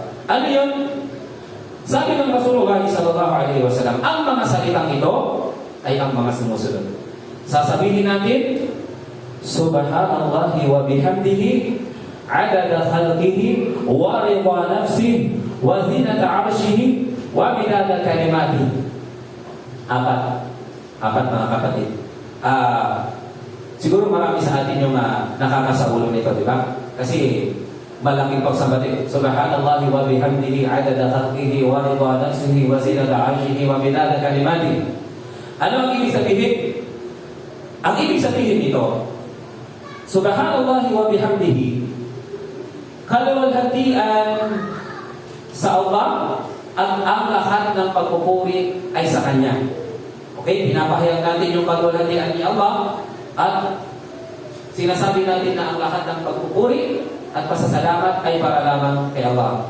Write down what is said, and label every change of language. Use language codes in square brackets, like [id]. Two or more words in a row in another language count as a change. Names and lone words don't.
[tl] Ano yun? Sabi ng Rasulullah [ar] صلى الله عليه وسلم, [tl] ang mga salitang ito ay ang mga sumusunod. Sasabihin natin, [ar] سبحان الله وبحمده عدد خلقه ورضا نفسه وزنة عرشه ومداد كلماته. [tl] Apat mga kapatid. Siguro marami sa atin yung nakakasaulo nito, di ba? Kasi malaking pagsambati. [ar] سبحان الله وبحمده عدد خلقه ورضا نفسه وزنة عرشه ومداد كلماته. [tl] Ano ang ibig sabihin? Ang ibig sabihin nito, [ar] سبحان الله وبحمده, [tl] kaluwalhatian sa Allah at ang lahat ng pagpupuri ay sa Kanya. Okay? Pinapahayag natin yung kaluwalhatian ni Allah at sinasabi natin na ang lahat ng pagpupuri at pasasalamat ay para lamang kay Allah.